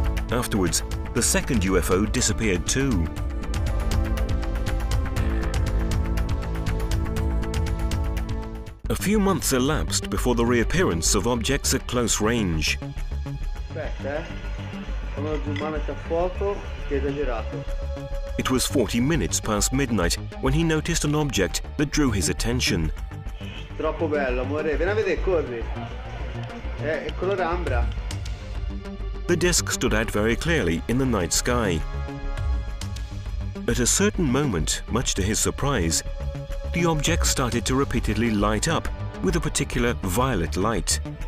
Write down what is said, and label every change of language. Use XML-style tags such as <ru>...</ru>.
<en>Afterwards, the second UFO disappeared too. A few months elapsed before the reappearance of objects at close range.</en> <it>Aspetta, Come zoomare a fuoco, che è esagerato.</it> <en>It was 40 minutes past midnight when he noticed an object that drew his attention.</en> <it>Troppo bello, amore. Vieni a vedere, corri. È colore ambra.</it> <en>The disc stood out very clearly in the night sky. At a certain moment, much to his surprise, the object started to repeatedly light up with a particular violet light.</en>